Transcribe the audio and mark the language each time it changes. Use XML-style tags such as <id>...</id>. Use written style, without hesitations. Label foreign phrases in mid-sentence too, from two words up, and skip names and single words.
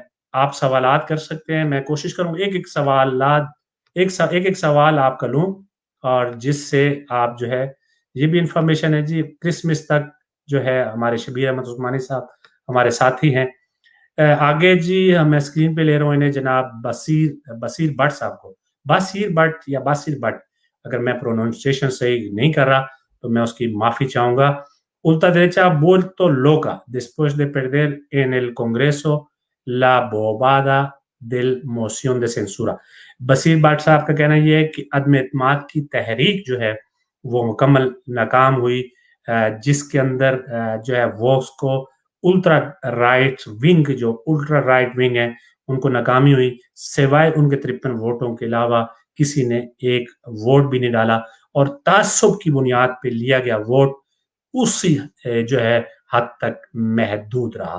<ur>آپ سوالات کر سکتے ہیں، میں کوشش کروں ایک سوال آپ کا لوں، اور جس سے آپ جو ہے یہ بھی انفارمیشن ہے جی، کرسمس تک جو ہے ہمارے شبیر احمد عثمانی صاحب ہمارے ساتھی ہیں۔ آگے جی میں اسکرین پہ لے رہا ہوں انہیں، جناب بصیر بٹ صاحب کو، بصیر بٹ یا بصیر بٹ، اگر میں پروننسیشن صحیح نہیں کر رہا تو میں اس کی معافی چاہوں گا۔</ur> <es>Ultra derecha ha vuelto loca después de perder en el Congreso la bobada del moción de censura۔</es> <ur>بصیر بٹ صاحب کا کہنا یہ ہے کہ عدم اعتماد کی تحریک جو ہے وہ مکمل ناکام ہوئی، جس کے اندر جو ہے وہ اس کو</ur> <en>ultra right wing</en> <ur>ہے ان کو ناکامی ہوئی، سوائے ان کے 53 ووٹوں کے علاوہ کسی نے ایک ووٹ بھی نہیں ڈالا، اور تعصب کی بنیاد پہ لیا گیا ووٹ اسی جو ہے حد تک محدود رہا۔</ur>